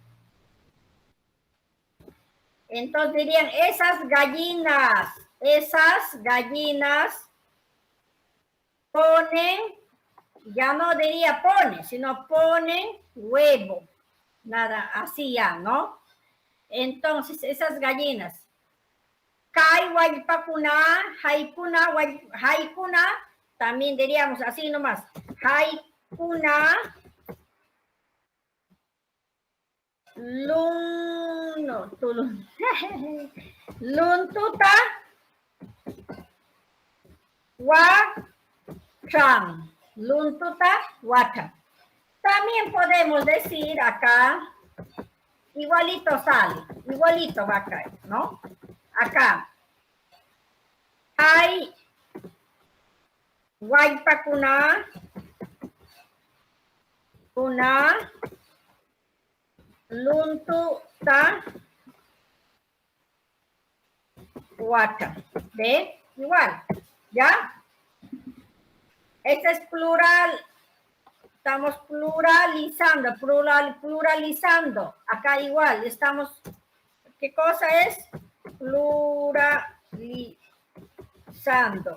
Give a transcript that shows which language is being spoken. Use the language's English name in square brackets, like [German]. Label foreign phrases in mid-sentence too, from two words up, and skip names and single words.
[Spanish] Entonces dirían, esas gallinas ponen, ya no diría pone, sino ponen huevo. Nada, así ya, ¿no? Entonces, esas gallinas. [Quechua] Kai waypakuna, haikuna, [Spanish] también diríamos así nomás. [Quechua] Haikuna, luntuta, wacham. Luntuta, wacham. [Spanish] También podemos decir acá, igualito sale, igualito va a caer, ¿no? [Quechua] Acá, hay waypakuna, kuna, luntuta, wata. [Spanish] ¿Ve? Igual, ¿ya? Este es plural. Estamos pluralizando. Acá igual, estamos, ¿qué cosa es? Pluralizando.